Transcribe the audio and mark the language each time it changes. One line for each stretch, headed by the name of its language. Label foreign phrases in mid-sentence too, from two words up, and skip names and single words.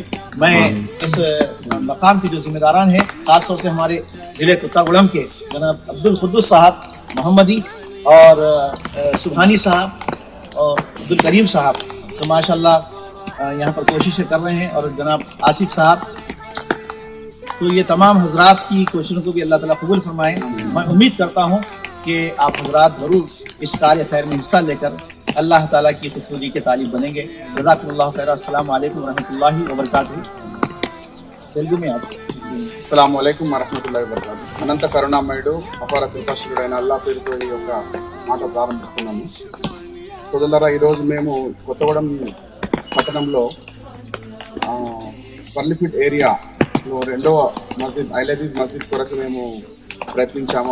Urdu: میں اس مقام کے جو ذمہ داران ہیں، خاص طور سے ہمارے ضلع کوتاگوڑم کے جناب عبدالقدوس صاحب محمدی اور سبحانی صاحب اور عبدالکریم صاحب، تو ماشاءاللہ یہاں پر کوششیں کر رہے ہیں، اور جناب آصف صاحب، تو یہ تمام حضرات کی کوششوں کو بھی اللہ تعالیٰ قبول فرمائے۔ میں امید کرتا ہوں کہ آپ حضرات ضرور اس کار خیر میں حصہ لے کر اللہ تعالیٰ کی خوشنودی کے طالب بنیں گے۔
Arabic: جزاکم اللہ خیر۔ السلام علیکم ورحمۃ اللہ وبرکاتہ۔
Urdu: تیلگو میں آپ
Arabic: السلام عليكم ورحمة الله وبركاته.
Telugu: అనంత కరుణామయుడు అపార కృపాశీలుడైన అల్లా పేరుతో ఈ యొక్క మాట ప్రారంభిస్తున్నాము. సోదరులారా, ఈరోజు మేము కొత్తగూడెం పట్టణంలో పర్లిఫిట్ ఏరియాలో 2వ మస్జిద్ ఐలదీజ్ మస్జిద్ కొరకు మేము ప్రయత్నించాము.